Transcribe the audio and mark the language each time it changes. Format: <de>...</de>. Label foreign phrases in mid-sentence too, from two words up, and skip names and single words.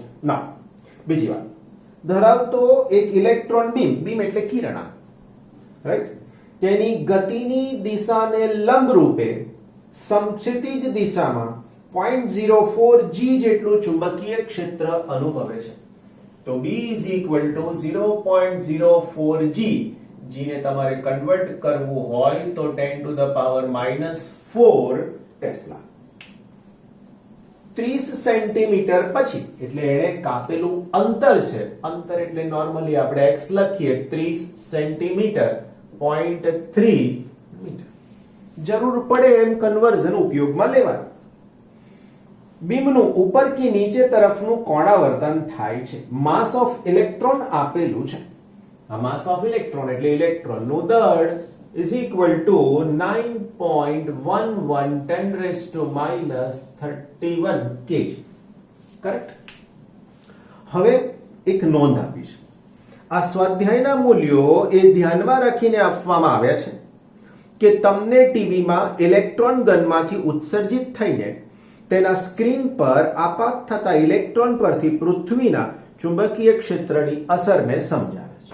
<gu>ના, બીજી વાત, ધરાવતો એક ઇલેક્ટ્રોન બીમ, બીમ એટલે કિરણાંક, રાઈટ, તેની ગતિની દિશાને લંબ રૂપે સમક્ષિતિજ દિશામાં 0.04 g જેટલું ચુંબકીય ક્ષેત્ર અનુભવે છે.</gu> <en>તો B is equal to 0.04 g.</en> <gu>g ને તમારે કન્વર્ટ કરવું હોય તો 10</gu> <en>to the power</en> <gu>-4 ટેસ્લા. 30 સેન્ટીમીટર પછી, એટલે એને કાપેલું અંતર છે, અંતર એટલે નોર્મલી આપણે x લખીએ 30 સેન્ટીમીટર 0.3 મીટર. જરૂર પડે એમ કન્વર્ઝન ઉપયોગમાં લેવાનું. બીમનું ઉપર કે નીચે તરફનું કોણાવર્તન થાય છે.</gu> <en>mass of electron</en> <gu>આપેલું છે. આ</gu> <en>mass of electron</en> <gu>એટલે ઇલેક્ટ્રોનનું દળ</gu> <en>is equal to</en> <gu>9.11 10⁻31 kg. કરેક્ટ? હવે એક નોંધ આપી છે. આ સ્વાધ્યાયના મૂલ્યો એ ધ્યાનમાં રાખીને આપવામાં આવ્યા છે કે તમને ટીવીમાં ઇલેક્ટ્રોન ગનમાંથી ઉત્સર્જિત થઈને તેના સ્ક્રીન પર આપાત થતા ઇલેક્ટ્રોન પરથી પૃથ્વીના ચુંબકીય ક્ષેત્રની અસરને સમજાવે છે.</gu>